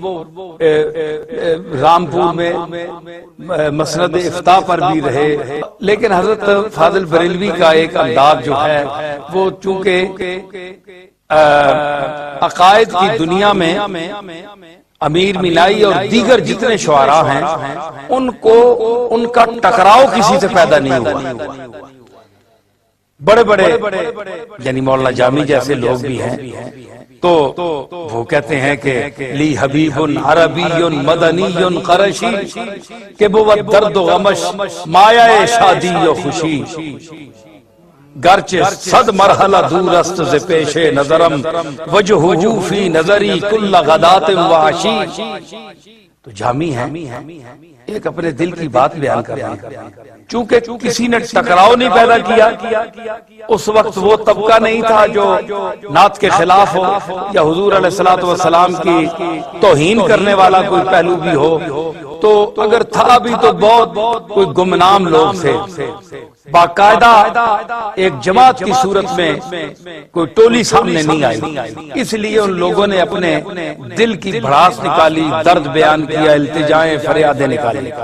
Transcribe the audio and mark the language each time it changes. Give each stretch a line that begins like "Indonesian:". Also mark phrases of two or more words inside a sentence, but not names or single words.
Urdu: رامپور میں مسند افتاء پر بھی رہے، لیکن حضرت فاضل بریلوی کا ایک انداز جو ہے وہ چونکہ عقائد کی دنیا میں امیر مینائی اور دیگر جتنے شعراء ہیں ان کا ٹکراؤ کسی سے پیدا نہیں ہوا۔ بڑے بڑے یعنی مولانا جامی جیسے لوگ بھی ہیں، تو وہ کہتے ہیں کہ
Arabic: لی حبیب عربی مدنی قرشی
Persian: کہ بود درد و غمش مایہ شادی و خوشی، گرچہ صد مرحلہ دور است ز پیش نظرم
Arabic: وجہہ فی نظری کل غدات و عشی۔
Urdu: تو جامی ہے ایک اپنے دل کی بات بیان کر رہا ہے، چونکہ کسی نے ٹکراؤ نہیں پیدا کیا، اس وقت وہ طبقہ نہیں تھا جو نعت کے خلاف ہو یا حضور علیہ الصلوۃ والسلام کی توہین کرنے والا کوئی پہلو بھی ہو، تو اگر تھا بھی تو بہت کوئی گمنام لوگ تھے، باقاعدہ ایک جماعت کی صورت میں کوئی ٹولی سامنے نہیں آئی، اس لیے ان لوگوں نے اپنے دل کی بھڑاس نکالی، درد بیان کیا، التجائیں فریادیں نکالی،